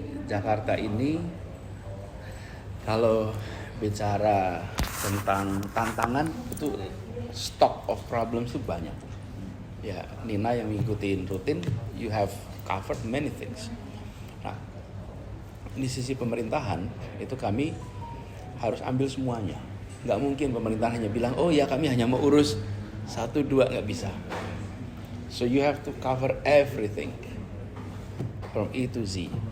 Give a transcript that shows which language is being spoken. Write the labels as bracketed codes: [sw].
[id] Jakarta ini kalau bicara tentang tantangan itu [en] stock of problems [id] itu banyak. Ya, Nina yang ngikutin rutin, [en] you have covered many things. [id] Nah, di sisi pemerintahan itu kami harus ambil semuanya. Nggak mungkin pemerintahan hanya bilang, oh ya kami hanya mau urus 1-2, nggak bisa. [en] So you have to cover everything from A to Z.